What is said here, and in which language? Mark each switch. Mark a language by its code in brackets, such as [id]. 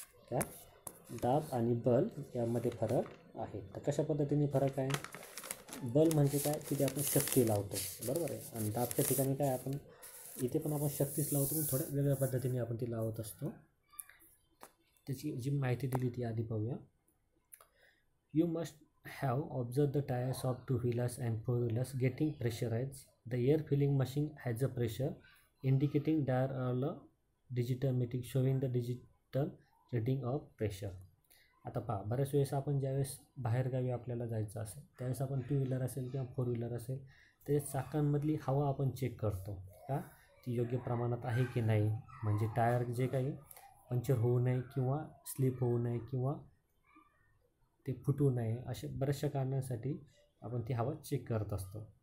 [mr] काय, दाब आणि बल यामध्ये फरक आहे. तर कशा पद्धतीने फरक आहे, बल म्हणजे काय, तिथे आपण शक्ती लावतो बरोबर आहे, आणि दाबच्या ठिकाणी काय, आपण इथे पण आपण शक्तीच लावतो पण थोड्या वेगळ्या पद्धतीने आपण ती लावत असतो. त्याची जी माहिती दिली ती आधी पाहूया. [en] You must have observed the tires of 2-wheelers and 4-wheelers getting pressurized. The air filling machine has a pressure indicating there are a digital meter showing the digital reading of pressure. [mr] आता पहा, बऱ्याच वेळेस आपण ज्यावेळेस बाहेरगावी आपल्याला जायचं असेल त्यावेळेस आपण 2 व्हीलर असेल किंवा 4 व्हीलर असेल ते चाकांमधली हवा आपण चेक करतो का ती योग्य प्रमाणात आहे की नाही, म्हणजे टायर जे काही पंक्चर होऊ नये किंवा स्लिप होऊ नये किंवा ते फुटू नये, अशा बऱ्याचशा कारणांसाठी आपण ती हवा चेक करत असतो.